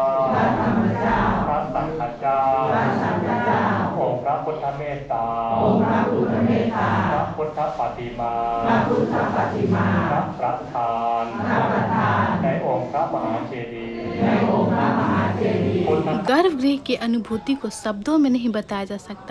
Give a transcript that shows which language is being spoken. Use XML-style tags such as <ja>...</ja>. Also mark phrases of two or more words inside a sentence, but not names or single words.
<th>พระสังฆเจ้าองค์พระพุทธเมตตาพระพุทธปฏิมาพระประธานในองค์พระมหาเจดีย์</th> <hi>गर्भगृह की अनुभूति को शब्दों में नहीं बताया जा सकता।</hi>